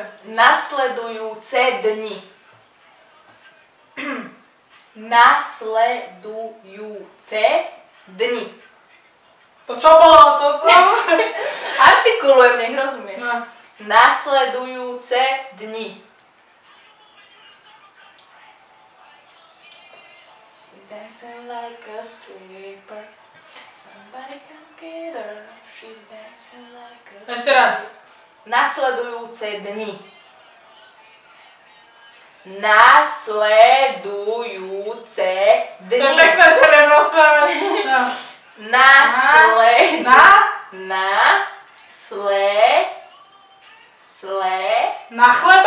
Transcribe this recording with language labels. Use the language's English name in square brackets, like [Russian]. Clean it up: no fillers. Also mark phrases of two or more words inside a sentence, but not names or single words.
[Slovak] Nasledujúce dni. Nasledujúce dni. To čo bolo toto? Artikulujem, nech rozumiem. No. Nasledujúce dni. [English] Dancing like a stripper. Somebody come get her. She's dancing like a stripper. [Slovak] Ešte raz. Nasledujúce dni. Nasledujúce To je dni. pekné, že viem rozprávať. No. Na chleba?